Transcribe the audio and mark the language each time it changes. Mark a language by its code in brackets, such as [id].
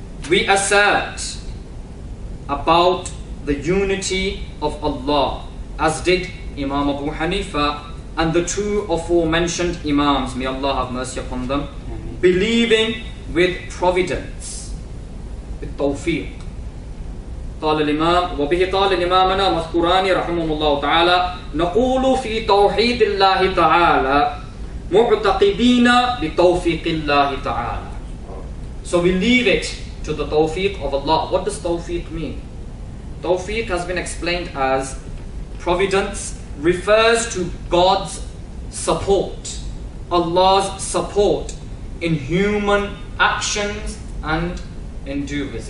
[en] We assert about the unity of Allah, as did Imam Abu Hanifa and the two aforementioned Imams, may Allah have mercy upon them, believing with providence, with tawfiq. [ar] قال الإمام وبه قال الإمامنا مذكوران رحمه الله تعالى نقول في توحيد الله تعالى معتقدين بتوفيق الله تعالى. [en] So we leave it to the tawfiq of Allah. What does tawfiq mean? Tawfiq has been explained as providence, refers to God's support, Allah's support in human actions and endeavors.